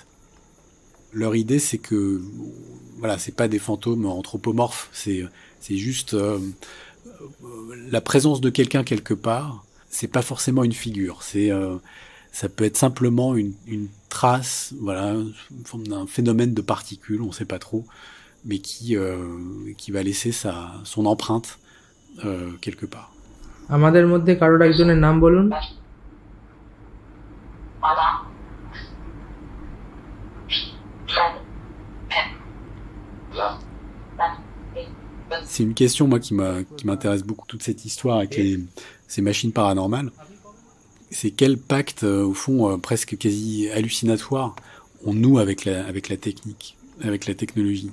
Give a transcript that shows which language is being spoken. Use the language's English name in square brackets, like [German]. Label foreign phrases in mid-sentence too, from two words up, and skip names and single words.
[French] Leur idée, c'est que voilà, c'est pas des fantômes anthropomorphes, c'est juste la présence de quelqu'un quelque part. C'est pas forcément une figure, ça peut être simplement une trace, voilà, une forme d'un phénomène de particules, on sait pas trop, mais qui va laisser son empreinte quelque part. [Bangla] আমাদের মধ্যে কারোর একজনের নাম বলুন। [French] C'est une question, moi, qui m'intéresse beaucoup, toute cette histoire avec ces machines paranormales. C'est quel pacte, au fond, presque quasi hallucinatoire, on noue avec la technique, avec la technologie.